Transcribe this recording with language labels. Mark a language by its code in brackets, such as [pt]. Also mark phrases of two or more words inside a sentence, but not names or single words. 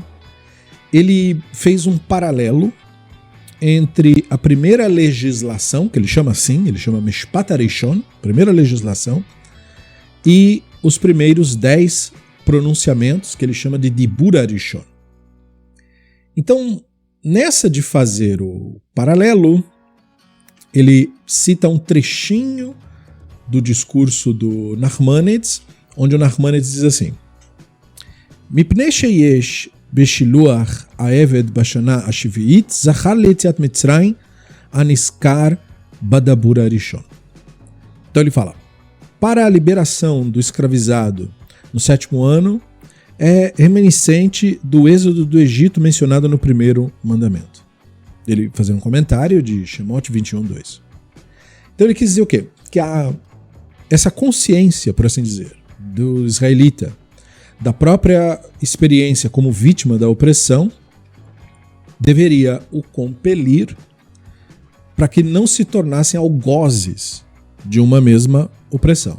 [pt] Ele fez um paralelo entre a primeira legislação, que ele chama assim, ele chama [he] משפט הראשון, [pt] primeira legislação, e os primeiros 10 pronunciamentos, que ele chama de [he] דבור הראשון. [pt] Então, nessa de fazer o paralelo, ele cita um trechinho do discurso do Nachmanides, onde o Nachmanides diz assim: [he] מפני שיש בשילוח עבד בשנה השביעית זכר ליציאת מצרים הנזכר בדבור הראשון. [pt] Então ele fala, para a liberação do escravizado no 7º ano é reminiscente do êxodo do Egito mencionado no primeiro mandamento. Ele fazendo um comentário de Shemot 21:2. Então ele quis dizer o quê? Que essa consciência, por assim dizer, do israelita, da própria experiência como vítima da opressão, deveria o compelir para que não se tornassem algozes de uma mesma opressão.